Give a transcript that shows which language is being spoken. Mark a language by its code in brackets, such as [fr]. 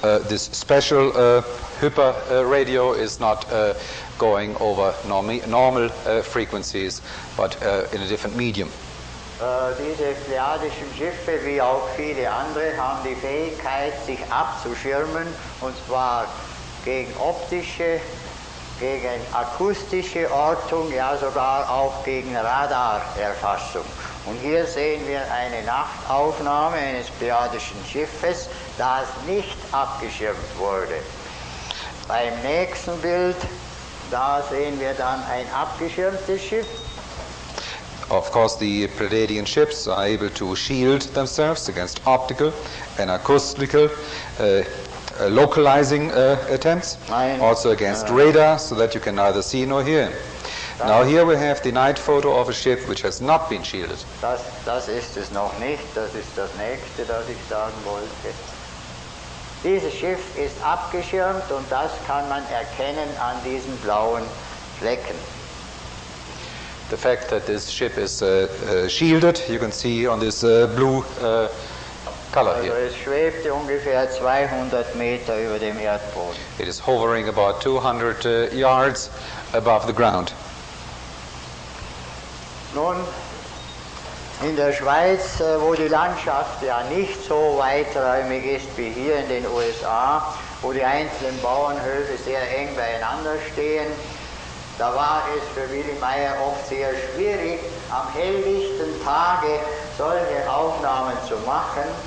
[en] This special hyper radio is not going over normal frequencies, but in a different medium. [de] Diese pleiadischen Schiffe, wie auch viele andere, haben die Fähigkeit, sich abzuschirmen, und zwar gegen optische, gegen akustische Ortung, ja sogar auch gegen Radarerfassung. Und hier sehen wir eine Nachtaufnahme eines pleiadischen Schiffes, das nicht abgeschirmt wurde. Beim nächsten Bild, da sehen wir dann ein abgeschirmtes Schiff. [en] Of course, the Pleiadian ships are able to shield themselves against optical and acoustical localizing attempts, also against radar, so that you can neither see nor hear. Now here we have the night photo of a ship which has not been shielded. [de] Das ist es noch nicht, das ist das nächste, das ich sagen wollte. Dieses Schiff ist abgeschirmt und das kann man erkennen an diesen blauen Flecken. [en] The fact that this ship is shielded, you can see on this blue color [de] Also [en] here. [de] es schwebte ungefähr 200 Meter über dem Erdboden. [en] It is hovering about 200 yards above the ground. [de] Nun, in der Schweiz, wo die Landschaft ja nicht so weiträumig ist wie hier in den USA, wo die einzelnen Bauernhöfe sehr eng beieinander stehen, da war es für Willy Meier oft sehr schwierig, am helllichten Tage solche Aufnahmen zu machen.